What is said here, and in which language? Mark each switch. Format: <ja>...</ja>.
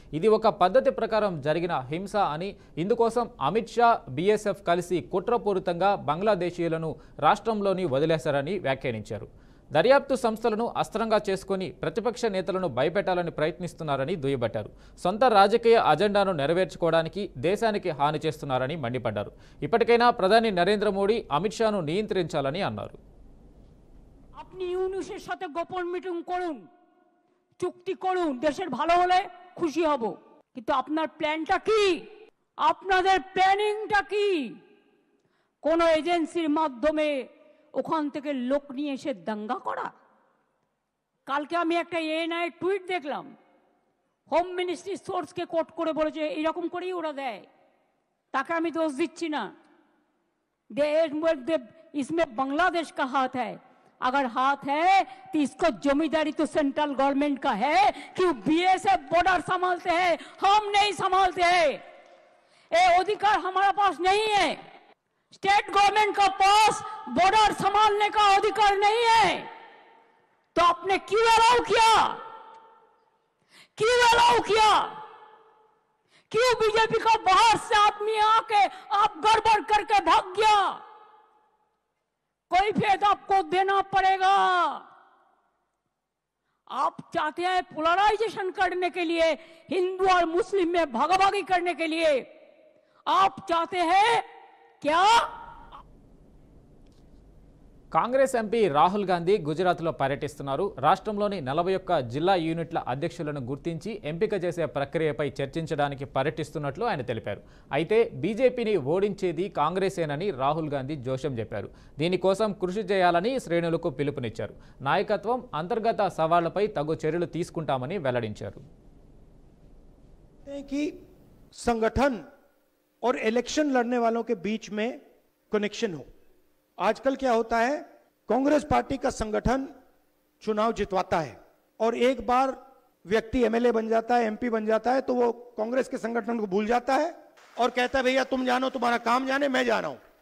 <te>ఇది ఒక పద్ధతి ప్రకారం జరిగిన హింస అని, ఇందుకోసం అమిత్ షా, బీఎస్ఎఫ్ కలిసి కుట్రపూరితంగా బంగ్లాదేశీయులను రాష్ట్రంలోని వదిలేశారని వ్యాఖ్యానించారు. దర్యాప్తు సంస్థలను అస్త్రంగా చేసుకుని ప్రతిపక్ష నేతలను భయపెట్టాలని ప్రయత్నిస్తున్నారని దుయ్యబట్టారు. సొంత రాజకీయ అజెండాను నెరవేర్చుకోవడానికి దేశానికి హాని చేస్తున్నారని మండిపడ్డారు. ఇప్పటికైనా ప్రధాని నరేంద్ర మోడీ అమిత్ షాను నియంత్రించాలని అన్నారు.</te> <bn>আপনি ইউনুসের সাথে গোপন মিটিং করুন, চুক্তি করুন, দেশের ভালো হলে খুশি হব, কিন্তু আপনার প্ল্যানটা কি? আপনাদের প্ল্যানিংটা কি? কোন এজেন্সির মাধ্যমে ওখান থেকে লোক নিয়ে এসে দাঙ্গা করা? কালকে আমি একটা এএনআই টুইট দেখলাম, হোম মিনিস্ট্রি সোর্সকে কোট করে বলেছে এরকম করেই ওরা দেয়। তাকে আমি দোষ দিচ্ছি না,</bn> <hi>इसमें बांग्लादेश का हाथ है। अगर हाथ है तो इसको जमींदारी तो सेंट्रल गवर्नमेंट का है कि बीएसएफ बॉर्डर संभालते हैं, हम नहीं संभालते हैं। ये अधिकार हमारे पास नहीं है। स्टेट गवर्नमेंट का पास बॉर्डर संभालने का अधिकार नहीं है। तो आपने क्यों अलाउ किया? क्यों अलाउ किया? क्यों बीजेपी का बाहर से आदमी आके आप गड़बड़ करके भाग गया? कोई फेद आपको देना पड़ेगा। आप चाहते हैं पोलराइजेशन करने के लिए, हिंदू और मुस्लिम में भागाभागी करने के लिए आप चाहते हैं क्या?</hi> <te>కాంగ్రెస్ ఎంపీ రాహుల్ గాంధీ గుజరాత్లో పర్యటిస్తున్నారు. రాష్ట్రంలోని 41 జిల్లా యూనిట్ల అధ్యక్షులను గుర్తించి ఎంపిక చేసే ప్రక్రియపై చర్చించడానికి పర్యటిస్తున్నట్లు ఆయన తెలిపారు. అయితే బీజేపీని ఓడించేది కాంగ్రెసేనని రాహుల్ గాంధీ జోషం చెప్పారు. దీనికోసం కృషి చేయాలని శ్రేణులకు పిలుపునిచ్చారు. నాయకత్వం, అంతర్గత సవాళ్లపై తగు చర్యలు తీసుకుంటామని వెల్లడించారు.</te> <hi>संगठन और इलेक्शन लड़ने वालों के बीच में कनेक्शन हो। आजकल क्या होता है, कांग्रेस पार्टी का संगठन चुनाव जितवाता है और एक बार व्यक्ति एमएलए बन जाता है, एमपी बन जाता है, तो वो कांग्रेस के संगठन को भूल जाता है और कहता है भैया तुम जानो, तुम्हारा काम जाने, मैं जा रहा हूं।</hi>